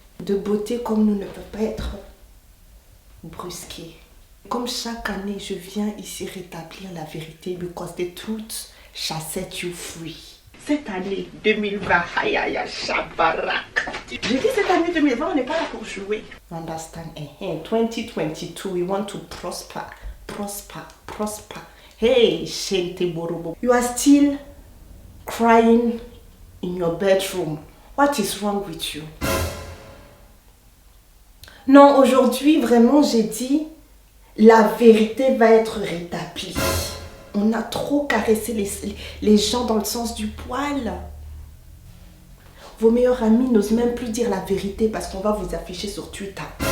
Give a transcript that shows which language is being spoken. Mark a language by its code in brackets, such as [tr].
[fr] De beauté comme nous ne peut pas être brusqué. Comme chaque année, je viens ici rétablir la vérité [en] because the truth shall set you free. [fr] Cette année 2020, aïe aïe aïe, chabarak. J'ai dit cette année 2020, on n'est pas là pour jouer. [en] Understand? 2022, we want to prosper, prosper, prosper. Hey, Shente Borobo. You are still crying in your bedroom. What is wrong with you? [fr] Non, aujourd'hui, vraiment, j'ai dit, la vérité va être rétablie. On a trop caressé les gens dans le sens du poil. Vos meilleurs amis n'osent même plus dire la vérité parce qu'on va vous afficher sur Twitter.